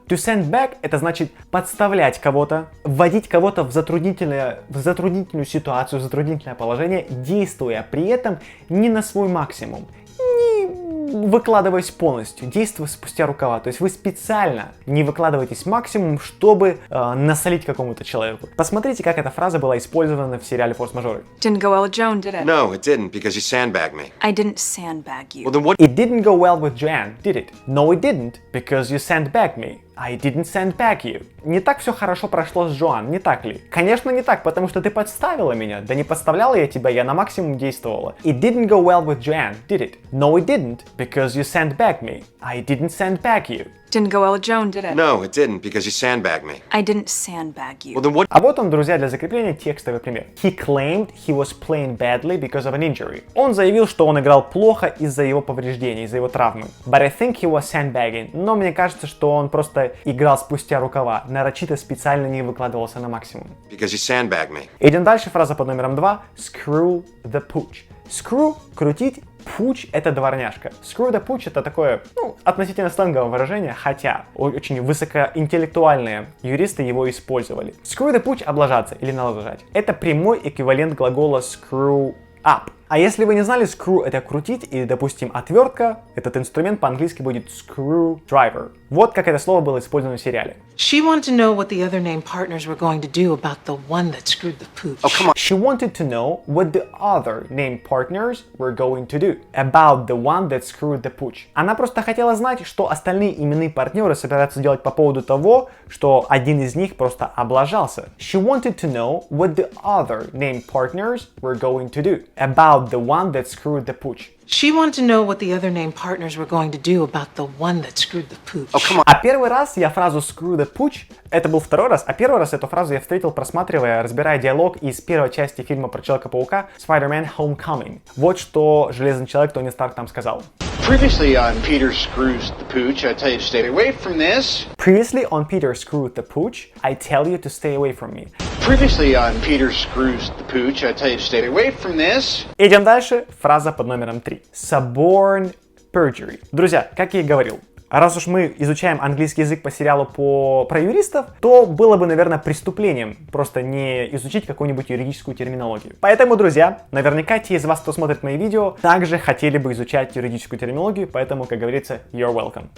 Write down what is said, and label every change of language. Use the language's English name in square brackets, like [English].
[Russian] To sandbag это значит подставлять кого-то, вводить кого-то в затруднительную ситуацию, в затруднительное положение, действуя при этом не на свой максимум, не выкладываясь полностью, действуя спустя рукава. То есть вы специально не выкладываетесь максимум, чтобы насолить какому-то человеку. Посмотрите, как эта фраза была использована в сериале «Форс-мажоры». [English] Didn't go well with Joan, did it? No, it didn't, because you sandbagged me. I didn't sandbag you. Well, then what? It didn't go well with Joanne, did it? No, it didn't, because you sandbagged me. I didn't sandbag you. [Russian] Не так все хорошо прошло с Джоан, не так ли? Конечно, не так, потому что ты подставила меня. Да не подставляла я тебя, я на максимум действовала. [English] It didn't go well with Joanne, did it? No, it didn't, because you sandbagged me. I didn't sandbag you. Didn't go well with Joan, did it? No, it didn't, because you sandbagged me. I didn't sandbag you. Well, then what? [Russian] А вот он, друзья, для закрепления текстовый пример. [English] He claimed he was playing badly because of an injury. [Russian] Он заявил, что он играл плохо из-за его повреждений, из-за его травмы. [English] But I think he was sandbagging. [Russian] Но мне кажется, что он просто играл спустя рукава, нарочито специально не выкладывался на максимум. [English] Because you sandbagged me. [Russian] Идем дальше, фраза под номером 2. [English] Screw the pooch. [Russian] Screw – крутить, pooch – это дворняжка. Screw the pooch – это такое, относительно сленговое выражение, хотя очень высокоинтеллектуальные юристы его использовали. Screw the pooch – облажаться или налажать. Это прямой эквивалент глагола screw up. А если вы не знали, screw это крутить, и, допустим, отвертка, этот инструмент по-английски будет screwdriver. Вот как это слово было использовано в сериале. [English] She wanted to know what the other named partners were going to do about the one that screwed the pooch. Oh, come on. She wanted to know what the other named partners were going to do about the one that screwed the pooch. [Russian] Она просто хотела знать, что остальные именные партнеры собираются делать по поводу того, что один из них просто облажался. [English] She wanted to know what the other named partners were going to do about the one that screwed the pooch. She wanted to know what the other named partners were going to do about the one that screwed the pooch. Oh, come on. [Russian] А первый раз я фразу screw the pooch, это был второй раз, а первый раз эту фразу я встретил, просматривая, разбирая диалог из первой части фильма про Человека-паука Spider-Man Homecoming. Вот что Железный Человек Тони Старк там сказал. [English] Previously on Peter Screws the Pooch, I tell you to stay away from this. Previously on Peter Screwed the Pooch, I tell you to stay away from me. Previously on Peter Screws the Pooch, I tell you to stay away from this. [Russian] Идем дальше. Фраза под номером 3. Suborn perjury. Друзья, как я и говорил, раз уж мы изучаем английский язык по сериалу про юристов, то было бы, наверное, преступлением просто не изучить какую-нибудь юридическую терминологию. Поэтому, друзья, наверняка те из вас, кто смотрит мои видео, также хотели бы изучать юридическую терминологию, поэтому, как говорится, [English] you're welcome.